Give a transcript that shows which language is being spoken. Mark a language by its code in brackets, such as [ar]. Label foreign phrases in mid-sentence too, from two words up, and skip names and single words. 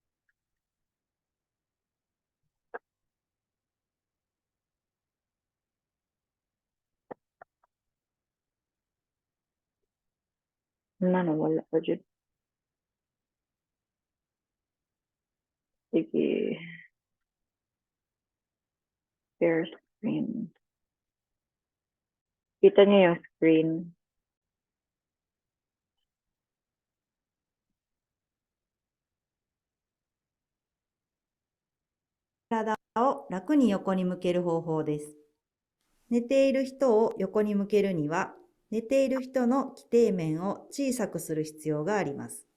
[tl] Wala pa dyan. Sige. [en] Share screen. [tl] Kita niyo yung screen. [ja] 体を楽に横に向ける方法です。寝ている人を横に向けるには、寝ている人の基底面を小さくする必要があります。